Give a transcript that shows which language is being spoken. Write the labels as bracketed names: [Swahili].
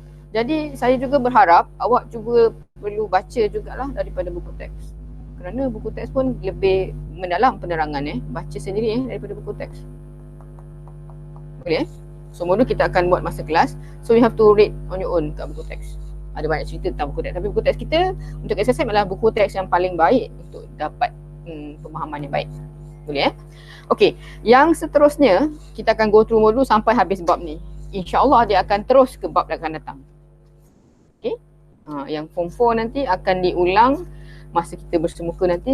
[Malay] Jadi saya juga berharap awak juga perlu baca jugalah daripada buku teks. Kerana buku teks pun lebih mendalam penerangan baca sendiri daripada buku teks. Boleh So modul kita akan buat masa kelas. [English] So you have to read on your own [Malay] kat buku teks. Ada banyak cerita tentang buku teks, tapi buku teks kita untuk SSM adalah buku teks yang paling baik untuk dapat pemahaman yang baik. Boleh Okey, yang seterusnya kita akan [English] go through [Malay] modul sampai habis bab ni. InsyaAllah dia akan terus ke bab yang akan datang. Okey, yang form 4 nanti akan diulang masa kita bersemuka nanti.